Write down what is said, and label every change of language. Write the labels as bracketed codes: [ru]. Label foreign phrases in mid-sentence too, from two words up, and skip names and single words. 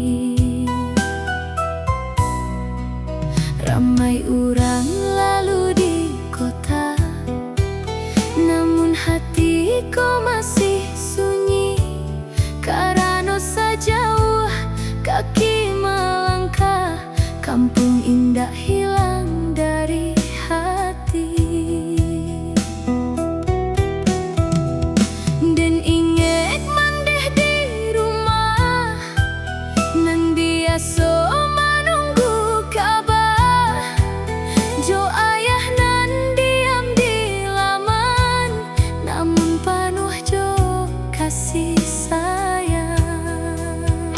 [id] Ramai orang lalu di kota, namun hatiku masih sunyi, karena sejauh kaki melangkah, kampung indah hilang dari hati. [min] Dan ingat mandeh di rumah, nan biasa menunggu kabar jo ayah nan diam di laman, namun penuh jo kasih sayang.